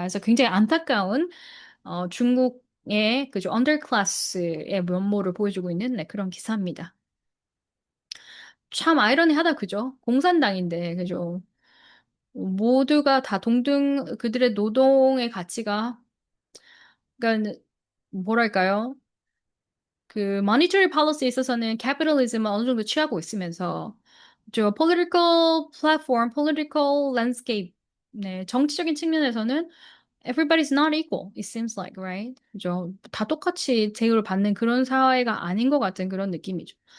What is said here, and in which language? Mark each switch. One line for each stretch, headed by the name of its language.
Korean: 그래서 굉장히 안타까운 중국의 그죠 언더클래스의 면모를 보여주고 있는 네, 그런 기사입니다. 참 아이러니하다 그죠? 공산당인데 그죠? 모두가 다 동등 그들의 노동의 가치가 그러니까 뭐랄까요? 그 monetary policy에 있어서는 capitalism을 어느 정도 취하고 있으면서 저 political platform, political landscape 네, 정치적인 측면에서는
English: everybody's not equal, it seems like, right?
Korean: 그죠? 다 똑같이 대우를 받는 그런 사회가 아닌 것 같은 그런 느낌이죠.